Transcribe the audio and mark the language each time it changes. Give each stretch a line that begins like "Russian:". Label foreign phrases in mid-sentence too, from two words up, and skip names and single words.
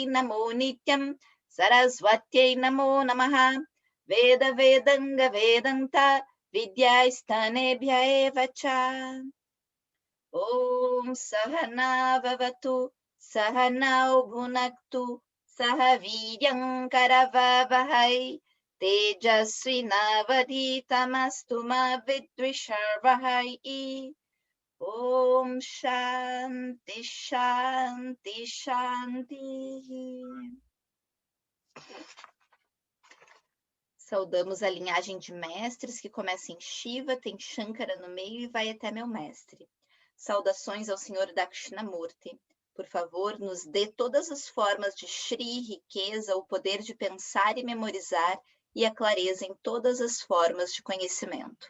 Sanskrit: नमो नित्यम् सरस्वत्यै नमो नमः वेद वेदाङ्ग वेदान्त विद्यैस्थानेभ्य एवच ॐ सहना ववतु सहनौ भुनक्तु सहवीर्यम् करवावहै तेजस्विनावधीतमस्तु मा विद्विषर्वहै. ॐ शान्ति, शान्ति, शान्ति.
Portuguese: Saudamos a linhagem de mestres que começa em Shiva, tem Shankara no meio e vai até meu mestre. Saudações ao Senhor Dakshinamurti. Por favor, nos dê todas as formas de Shri, riqueza, o poder de pensar e memorizar e a clareza em todas as formas de conhecimento.